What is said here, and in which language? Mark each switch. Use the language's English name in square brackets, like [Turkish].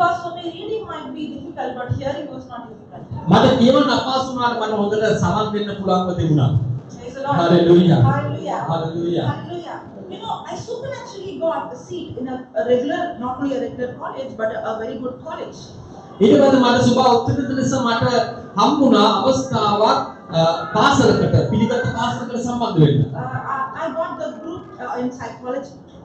[English] Because for me reading might be difficult, but hearing was not difficult. [Sinhala] මට කියවන්න අපහසු වුණාට මට හොඳට සමන් දෙන්න පුළුවන්ව තිබුණා. [English] Praise the Lord. Hallelujah. Hallelujah. Hallelujah. Hallelujah. You know, I supernaturally got a seat in a regular, not only a regular college, but a very good college. [Sinhala] ඊට පස්සේ මට සුබ උත්තර ලෙස මට හම්බුණා අවස්ථාවක් පාසලකට පිළිගත් පාසලකට සම්බන්ධ වෙන්න. [English] I got the group in psychology.